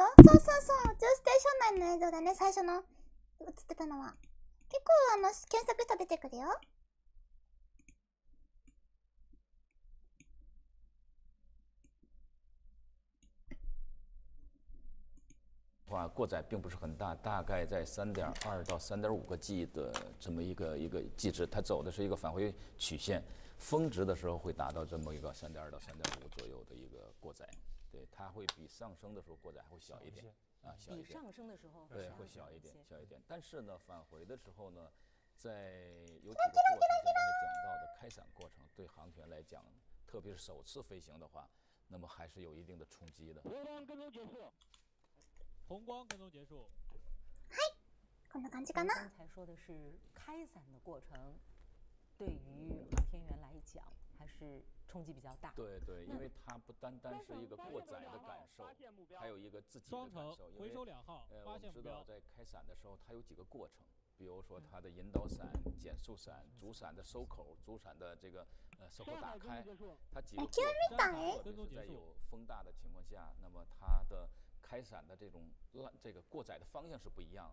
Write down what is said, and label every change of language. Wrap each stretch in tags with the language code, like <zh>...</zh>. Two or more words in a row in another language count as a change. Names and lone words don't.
<ja>そうそうそう、宇宙ステーション内の映像だね、最初の映ってたのは。結構検索したら出てくるよ。</ja> <zh>过载并不是很大，大概在3.2到3.5个 G 的这么一个G值，它走的是一个返回曲线，峰值的时候会达到这么一个3.2到3.5左右的一个过载。对，它会比上升的时候过载还会小一点啊，小一点。比上升的时候对会小一点，小一点。但是呢，返回的时候呢，在有几个过程，像刚才讲到的开伞过程，对航天员来讲，特别是首次飞行的话，那么还是有一定的冲击的。红光跟踪结束。红光跟踪结束。</zh> <ja>はい、こんな感じかな。</ja> <zh>刚才说的是开伞的过程，对于航天员来讲还是冲击比较大。对对，因为它不单单是一个过载的感受，还有一个自己的感受。回收2号，我们知道在开伞的时候，它有几个过程，比如说它的引导伞、减速伞、主伞的收口、主伞的这个收口打开，它几个过程，特别是在有风大的情况下，那么它的开伞的这个过载的方向是不一样的。</zh>